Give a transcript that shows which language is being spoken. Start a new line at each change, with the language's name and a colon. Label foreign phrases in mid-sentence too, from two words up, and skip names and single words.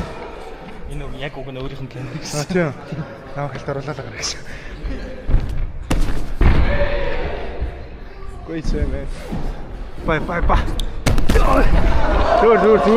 Mongolian: Энэ үг яг үг нь өөрийнх нь гэнэ А тийм. Наа хэлт оруулаад байгаа гэж.
English: Great save, man. Bye.
Mongolian: Зүгээр.